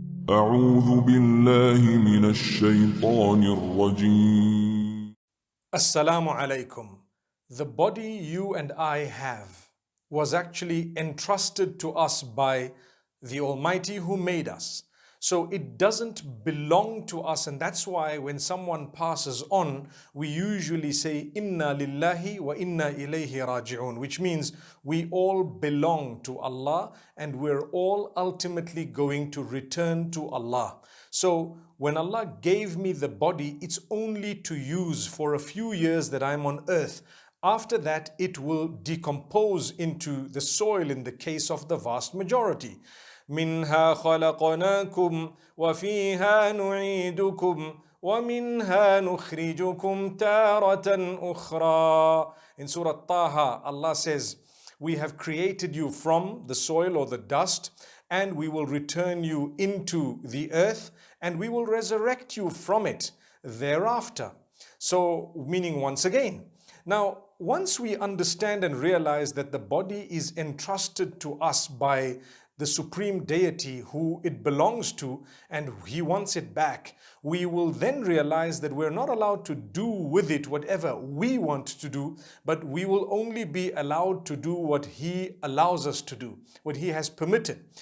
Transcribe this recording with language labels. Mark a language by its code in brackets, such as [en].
[ar] أعوذ بالله من الشيطان الرجيم. Assalamu alaikum. [en] The body you and I have was actually entrusted to us by the Almighty who made us. So it doesn't belong to us, and that's why when someone passes on, we usually say [ar] Inna lillahi wa inna ilayhi raji'un, [en] which means we all belong to Allah and we're all ultimately going to return to Allah. So when Allah gave me the body, it's only to use for a few years that I'm on earth. After that, it will decompose into the soil in the case of the vast majority. [ar] منها خلقناكم وفيها نعيدكم ومنها نخرجكم تارة أخرى. [en] In Surah Taha, Allah says, we have created you from the soil or the dust, and we will return you into the earth, and we will resurrect you from it thereafter. So, meaning once again. Now, once we understand and realize that the body is entrusted to us by the supreme deity who it belongs to and he wants it back, we will then realize that we're not allowed to do with it whatever we want to do, but we will only be allowed to do what he allows us to do, what he has permitted.